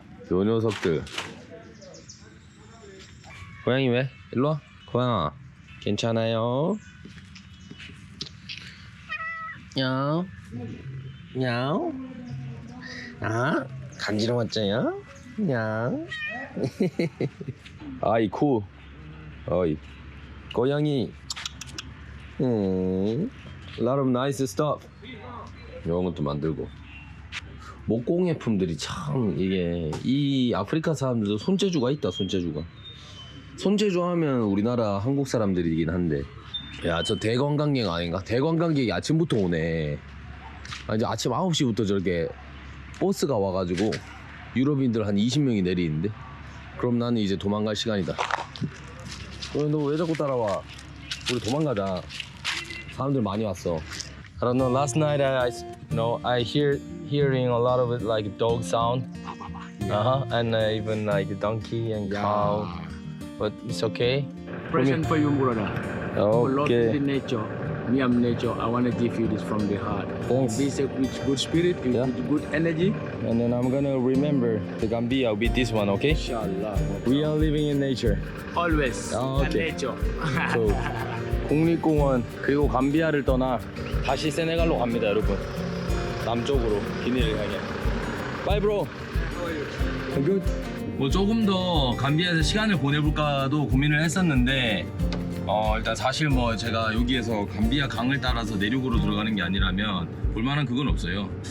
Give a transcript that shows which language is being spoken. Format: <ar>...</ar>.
<ko>요 녀석들. 고양이 왜? 일로와. 고양아 괜찮아요? 야옹 야옹 아 간지러웠죠요? 야옹 아이쿠 어이 고양이</ko> <en>a lot of nice stuff.</en> <ko>이런 것도 만들고 목공예품들이 참 이게 이 아프리카 사람들도 손재주가 있다. 손재주 하면 우리나라 한국 사람들이긴 한데 야 저 대관광객 아닌가? 대관광객이 아침부터 오네. 이제 아침 9시부터 저렇게 버스가 와가지고 유럽인들 한 20명이 내리는데 그럼 나는 이제 도망갈 시간이다. 너 왜 자꾸 따라와? 우리 도망가자. 사람들 많이 왔어.</ko> <en>I don't know. Last night I hearing a lot of it like dog sound. And even like donkey and cow. But it's okay. Present for you, brother. For love Okay. the nature. Me, I'm nature. I want to give you this from the heart. Thanks. Be safe with good spirit, with good energy. And then I'm gonna remember the Gambia with this one, okay? Inshallah. We are living in nature. Always. Okay. Nature.</en> <ko>So, 국립공원 그리고 감비아를 떠나 다시 세네갈로 갑니다, 여러분. 남쪽으로 기니를 향해.</ko> <en>Bye, bro. Good.</en> <ko>뭐 조금 더 감비아에서 시간을 보내볼까도 고민을 했었는데 일단 사실 뭐 제가 여기에서 감비아 강을 따라서 내륙으로 들어가는 게 아니라면 볼만한 그건 없어요.</ko>